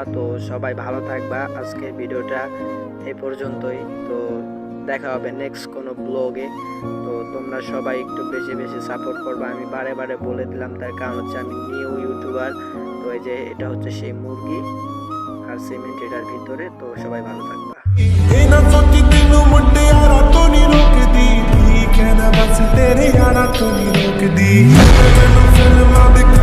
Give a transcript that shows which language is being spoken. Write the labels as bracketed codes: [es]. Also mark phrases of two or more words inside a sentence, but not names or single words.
[bn] তো সবাই ভালো থাকবা, আজকে ভিডিওটা এই পর্যন্তই। তো দেখা হবে নেক্সট কোনো ব্লগে। তো তোমরা সবাই একটু বেশি বেশি সাপোর্ট করবা, আমি বারে বারে বলে দিলাম, তার কারণ হচ্ছে আমি [en] new YouTuber. [bn] তো এই যে এটা হচ্ছে সেই মুরগি আর সিমেন্ট এটার ভিতরে। তো সবাই ভালো থাকবা। [pa] ਇਹ ਨਾ ਸੋਚੀ ਤੈਨੂੰ ਮੁੰਡਿਆਰਾ ਤੋਂ ਨਹੀਂ ਰੋਕਦੀ, ਠੀਕ ਹੈ ਨਾ ਬਸ ਤੇਰੇ ਯਾਰਾਂ ਤੋਂ ਨਹੀਂ ਰੋਕਦੀ। ਮੈਨੂੰ ਫਿਲਮਾਂ